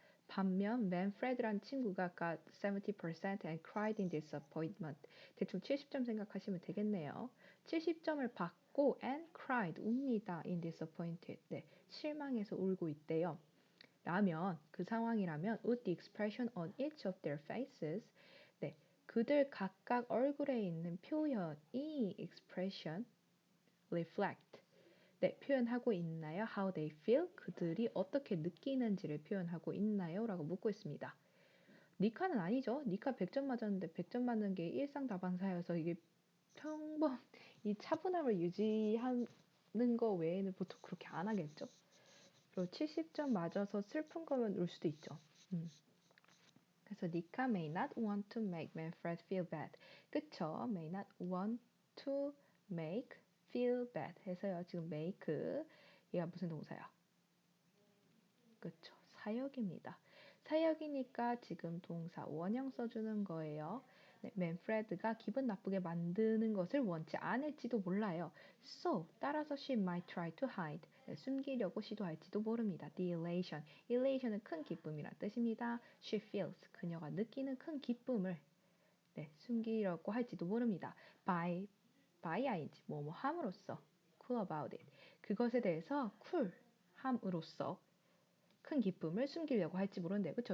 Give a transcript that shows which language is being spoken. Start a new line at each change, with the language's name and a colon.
Korean: 반면 맨프레드란 친구가
English: got 70% and cried in disappointment.
Korean: 대충 70점 생각하시면 되겠네요. 70점을 받고 and cried, 웁니다.
English: in disappointed.
Korean: 네, 실망해서 울고 있대요. 라면, 그 상황이라면
English: would the expression on each of their faces,
Korean: 네, 그들 각각 얼굴에 있는 표현이 expression, reflect, 네, 표현하고 있나요?
English: How they feel,
Korean: 그들이 어떻게 느끼는지를 표현하고 있나요? 라고 묻고 있습니다. 니카는 아니죠. 니카 100점 맞았는데 100점 맞는 게 일상다반사여서 이게 평범 이 차분함을 유지하는 거 외에는 보통 그렇게 안 하겠죠. 그리고 70점 맞아서 슬픈 거면 울 수도 있죠. 그래서
English: 니카 may not want to make Manfred feel bad.
Korean: 그쵸?
English: may not want to make feel bad
Korean: 해서요. 지금 make 얘가 무슨 동사야? 그쵸? 사역입니다. 사역이니까 지금 동사 원형 써주는 거예요. 네, 맨프레드가 기분 나쁘게 만드는 것을 원치 않을지도 몰라요.
English: So,
Korean: 따라서
English: she might try to hide.
Korean: 네, 숨기려고 시도할지도 모릅니다.
English: The elation.
Korean: elation은 큰 기쁨이란 뜻입니다.
English: She feels.
Korean: 그녀가 느끼는 큰 기쁨을 숨기려고 할지도 모릅니다.
English: by ing,
Korean: 뭐뭐 함으로써.
English: cool about it.
Korean: 그것에 대해서 쿨함으로써 큰 기쁨을 숨기려고 할지 모르는데, 그쵸?